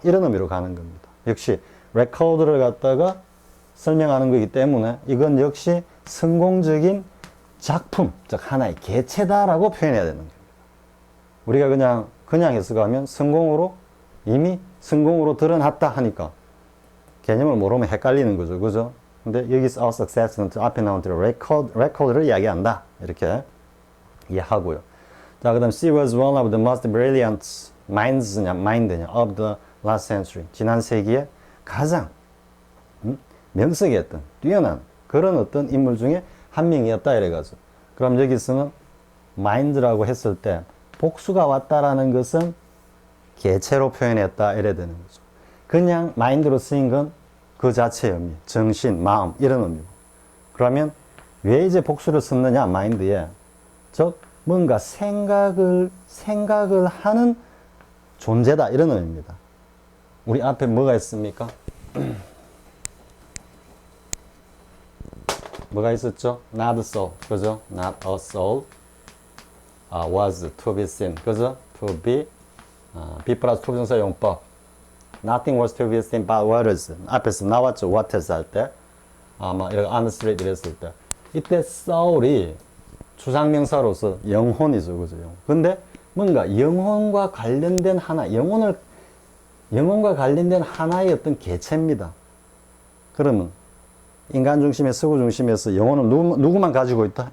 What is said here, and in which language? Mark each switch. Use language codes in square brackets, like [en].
[ko] 이런 의미로 가는 겁니다. 역시 레코드를 갖다가 설명하는 거기 때문에 이건 역시 성공적인 작품, 즉 하나의 개체다라고 표현해야 되는 겁니다. 우리가 그냥 해석하면 이미 성공으로 드러났다 하니까 개념을 모르면 헷갈리는 거죠. 그죠? 근데 여기서 [en] our success [ko] 는 앞에 나온 대로 레코드를 이야기한다. 이렇게 이해하고요. 자, 그 다음 [en] she was one of the most brilliant mind냐 of the last century. [ko] 지난 세기에 가장 명석이었던 뛰어난 그런 어떤 인물 중에 한 명이었다 이래가지고. 그럼 여기서는 mind라고 했을 때 복수가 왔다라는 것은 개체로 표현했다 이래 되는 거죠. 그냥 마인드로 쓰인 건 그 자체의 의미, 정신, 마음 이런 의미고. 그러면 왜 이제 복수를 썼느냐 마인드에, 즉 뭔가 생각을 하는 존재다 이런 의미입니다. 우리 앞에 뭐가 있습니까? 뭐가 있었죠? [en] Not a soul, 그죠? Not a soul was to be seen, 그죠? To be, be [ko] 플러스 투부정사 용법. [en] Nothing was to be seen but what is. [ko] 앞에서 나왔죠. [en] What is [ko] 할 때. 뭐 이렇게 [en] on the street [ko] 이랬을 때. 이때 soul이 추상명사로서 영혼이죠, 그죠? 근데 뭔가 영혼과 관련된 하나, 영혼과 관련된 하나의 어떤 개체입니다. 그러면 인간 중심의 서구 중심에서 영혼을 누구만 가지고 있다?